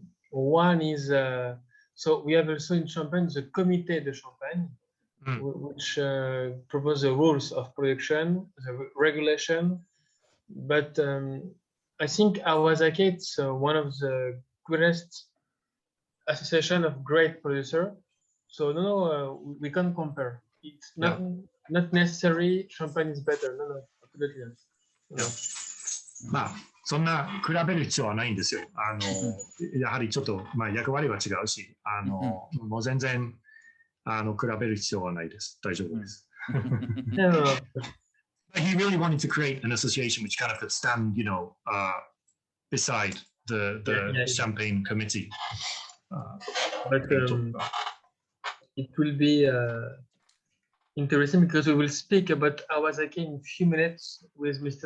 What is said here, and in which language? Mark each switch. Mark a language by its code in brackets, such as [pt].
[en] One is so we have also in Champagne the Comité de Champagne, which propose the rules of production, the regulation. But I think Awasake it's one of the greatest association of great producer. So no, we can't compare. It's not necessary champagne is better. No, absolutely not. No. [ja] まあそんな比べる必要はないんですよ。やはりちょっと役割は違うし、もう全然比べる必要はないです。大丈夫です。 [en] But he really wanted to create an association which kind of could stand, beside the Champagne committee. But it will be interesting because we will speak about Awasake in a few minutes with Mr.